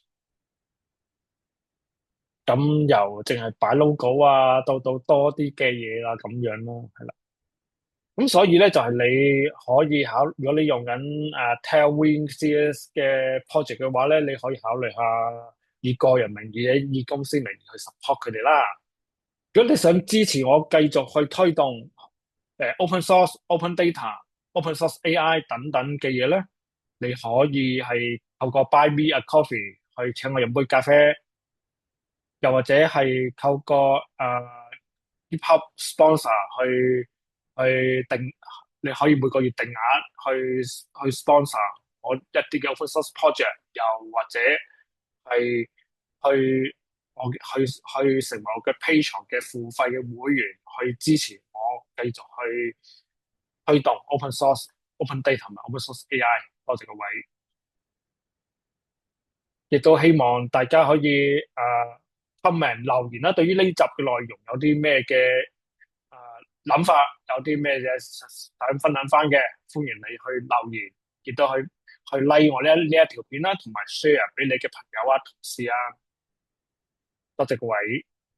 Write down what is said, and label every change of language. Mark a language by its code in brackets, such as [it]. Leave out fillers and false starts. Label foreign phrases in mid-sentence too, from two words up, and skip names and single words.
[yue] 咁由淨係擺 logo 啊，到多啲嘅嘢啦，咁樣咯，係啦。咁所以咧就係你可以考，如果你用緊Tailwind CS 嘅 project 嘅話咧，你可以考慮下以個人名義、以公司名義去 support 佢哋啦。如果你想支持我繼續去推動 [en] open source、 open data、 open source AI [yue] 等等嘅嘢咧，你可以係透過 Buy Me a Coffee 去請我飲杯咖啡，又或者係透過GitHub sponsor 去定，你可以每個月定額去 sponsor 我一啲嘅 [en] open source project， [yue] 又或者係去成為我嘅 Patreon 嘅付費嘅會員，去支持我繼續去推動 [en] open source、 open data [yue] 同埋 [en] open source AI。 [yue] 多謝各位，亦都希望大家可以comment 留言啦。對於呢集嘅內容有啲咩嘅諗法，有啲咩嘅想分享翻嘅，歡迎你去留言，亦都去 like 我呢一條片啦，同埋 share 俾你嘅朋友啊、同事啊。多謝各位。